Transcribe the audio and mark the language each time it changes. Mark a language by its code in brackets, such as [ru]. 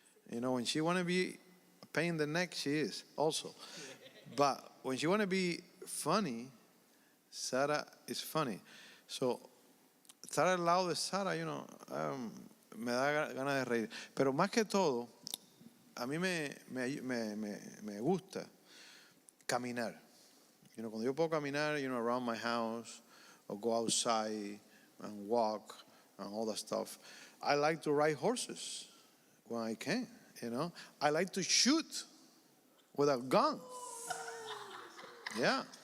[en] When she want to be a pain in the neck, she is also. But when she want to be funny, Sarah is funny. So, [es] estar al lado de Sarah, me da ganas de reír. Pero más que todo, a mí me gusta caminar. Cuando yo puedo caminar, [en] around my house, or go outside and walk and all that stuff. I like to ride horses when I can, I like to shoot with a gun. Yeah.